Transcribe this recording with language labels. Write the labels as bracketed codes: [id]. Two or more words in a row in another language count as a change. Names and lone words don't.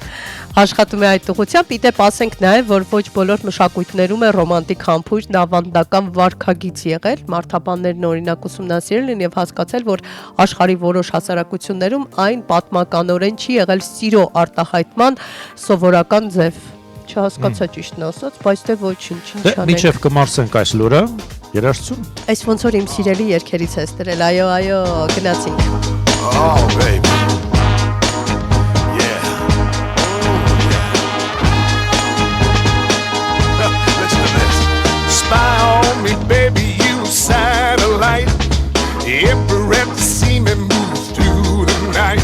[hy] Աշխատում է այդ ուղղությամբ, իդեպ ասենք նաև, որ ոչ բոլոր մշակույթներում է ռոմանտիկ համբույրն ավանդական վարքագիծ եղել, մարդաբաններն օրինակ ուսումնասիրել են եւ հասկացել, որ աշխարհի որոշ հասարակություններում այն պատմականորեն չի եղել սիրո արտահայտման սովորական ձև։ Չհասկացա ճիշտն ասած, բայց դե ոչինչ, ինչ անենք։ Մինչև կմարսենք այս լուրը, երաժշտություն։ Այս ոնց որ իմ սիրելի երգերից ես դրել, այո, գնացինք։ [en] Oh baby. Yeah. Listen to this. Spy on me, baby, you satellite. Every rep to see me move through the night.